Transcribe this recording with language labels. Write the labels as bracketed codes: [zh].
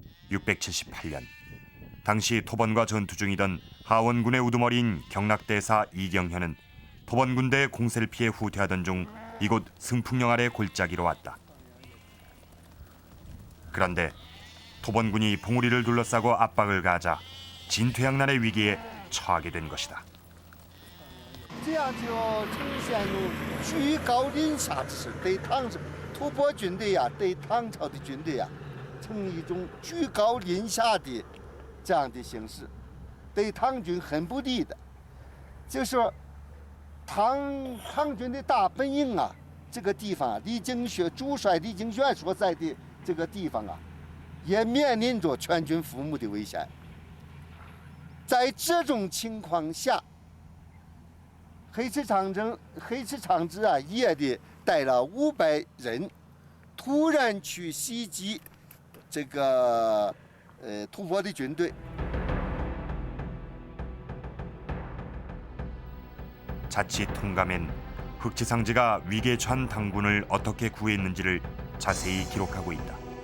[ko] 678년 당시 토번과 전투 중이던 하원군의 우두머리인 경락대사 이경현은 토번군대의 공세를 피해 후퇴하던 중 이곳 승풍령 아래 골짜기로 왔다. 그런데 토번군이 봉우리를 둘러싸고 압박을 가하자 진퇴양난의 위기에 처하게 된 것이다. [zh] 这样就呈现出居高临下之势，对吐蕃军队呀，对唐朝的军队呀，呈一种居高临下的这样的形式，对唐军很不利的。就是说唐军的大本营啊，这个地方主帅李景玄所在的这个地方啊，也面临着全军覆没的危险。在这种情况下，黑池长治啊，也的带了500人，突然去袭击这个吐蕃的军队。 [ko] 자칫 통감엔 흑치상제가 위기에 처한 당군을 어떻게 구했는지를 자세히 기록하고 있다.